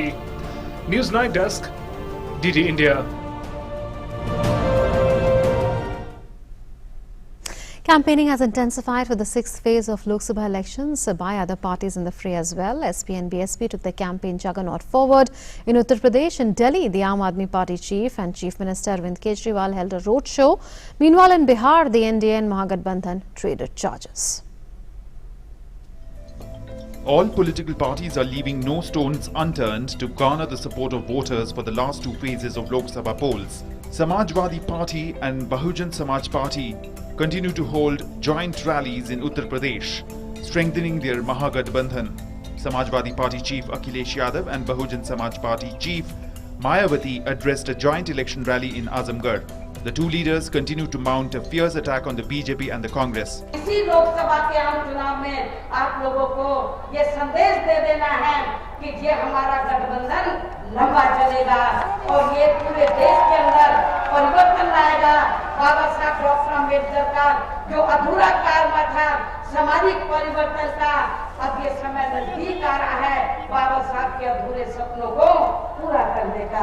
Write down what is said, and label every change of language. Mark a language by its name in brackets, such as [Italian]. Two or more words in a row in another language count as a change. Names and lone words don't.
[English] News 9 Desk, DD India. Campaigning has intensified for the 6th phase of Lok Sabha elections by other parties in the fray as well. SP and BSP took the campaign juggernaut forward. In Uttar Pradesh and Delhi, the Aam Aadmi Party chief and Chief Minister Arvind Kejriwal held a roadshow. Meanwhile, in Bihar, the NDA and Mahagathbandhan traded charges. All political parties are leaving no stones unturned to garner the support of voters for the last 2 phases of Lok Sabha polls. Samajwadi Party and Bahujan Samaj Party continue to hold joint rallies in Uttar Pradesh, strengthening their Mahagathbandhan. Samajwadi Party chief Akhilesh Yadav and Bahujan Samaj Party chief Mayawati addressed a joint election rally in Azamgarh. The two leaders continue to mount a fierce attack on the BJP and the Congress. [Hindi] इसी लोकसभा के आम चुनाव में आप लोगों को ये संदेश दे देना है कि ये हमारा गठबंधन लंबा चलेगा और ये पूरे देश के अंदर परिवर्तन लाएगा। बाबा साहब डॉक्टर अम्बेडकर का जो अधूरा कार्य था सामाजिक परिवर्तन का, अब ये समय नजदीक आ रहा है बाबा साहब के अधूरे सपनों को पूरा करने का।